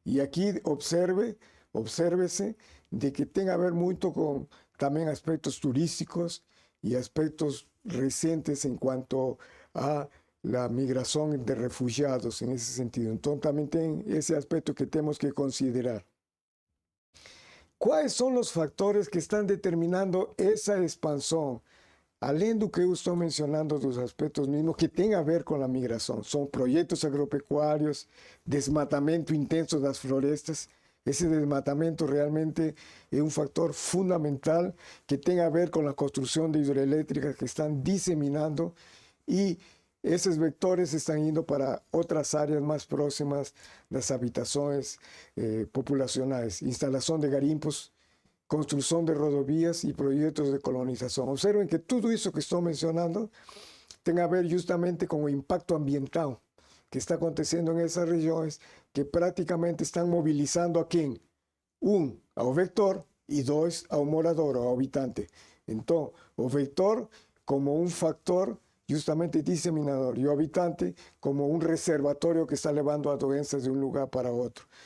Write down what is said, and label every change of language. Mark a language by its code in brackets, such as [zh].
[es] Y aquí obsérvese de que tenga que ver mucho con también aspectos turísticos y aspectos recientes en cuanto a la migración de refugiados en ese sentido. Entonces también tiene ese aspecto que tenemos que considerar. ¿Cuáles son los factores que están determinando esa expansión? [pt] Além do que eu estou mencionando dos aspectos mismos que tem a ver com a migração, são projetos agropecuários, desmatamento intenso das florestas. Esse desmatamento realmente é um fator fundamental que tem a ver com a construção de hidroelétricas que estão disseminando e esses vectores estão indo para outras áreas mais próximas das habitações populacionais, instalação de garimpos, construcción de rodovías y proyectos de colonización. [es] Observen que todo eso que estoy mencionando tiene a ver justamente con el impacto ambiental que está aconteciendo en esas regiones que prácticamente están movilizando a quién? Ao vector y dos, ao morador o habitante. Entonces, o vector como un factor justamente diseminador y o habitante como un reservatorio que está llevando a doenças de un lugar para otro.